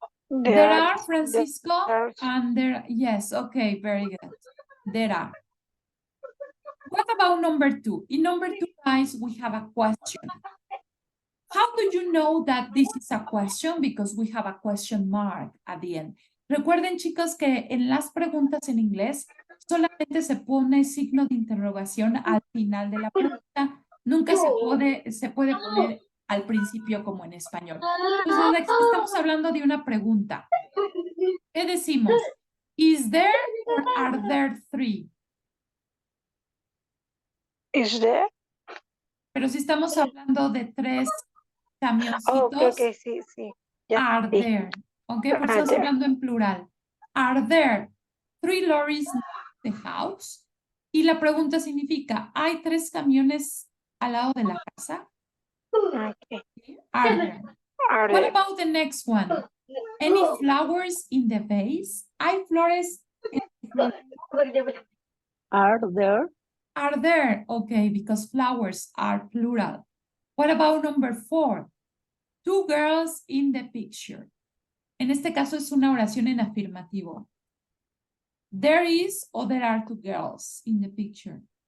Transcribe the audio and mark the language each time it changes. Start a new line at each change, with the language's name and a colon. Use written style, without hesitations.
English: There are, Francisco, and there, yes, okay, very good. There are. What about number 2? In number 2, guys, we have a question. How do you know that this is a question? Because we have a question mark at the end.
Spanish: Recuerden, chicos, que en las preguntas en inglés solamente se pone signo de interrogación al final de la pregunta. Nunca se puede poner al principio como en español. Entonces, estamos hablando de una pregunta. ¿Qué decimos?
English: Is there or are there 3? Is there?
Spanish: Pero si estamos hablando de 3 camioncitos,
English: Okay, sí. Yeah. are there.
Spanish: Ok, por eso estamos hablando en plural.
English: Are there 3 lorries near the house?
Spanish: Y la pregunta significa, ¿hay 3 camiones al lado de la casa?
English: Okay. Are there? What about the next one? Any flowers in the vase?
Spanish: ¿Hay flores en el florero?
English: Are there? Are there? Okay, because flowers are plural. What about number 4? 2 girls in the picture.
Spanish: En este caso es una oración en afirmativo.
English: There is or there are 2 girls in the picture.